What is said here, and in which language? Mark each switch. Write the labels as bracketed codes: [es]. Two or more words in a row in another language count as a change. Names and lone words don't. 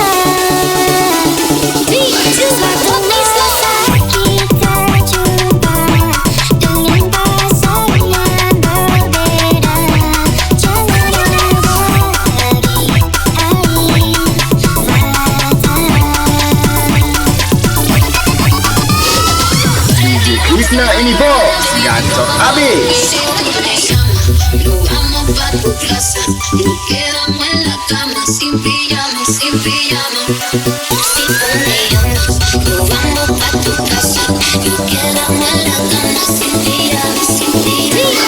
[id] Suatu saat kita jumpa dengan pasangan yang berbeda. Jangan ada lagi air mata. DJ Krishna ini bos, gacor habis. [es] Nos vamos pa' tu casa y nos quedamos en la cama sin pijama, sin pijama. Si tú me llamas, nos vamos pa' tu casa y nos quedamos en la cama sin pijama, sin pijama.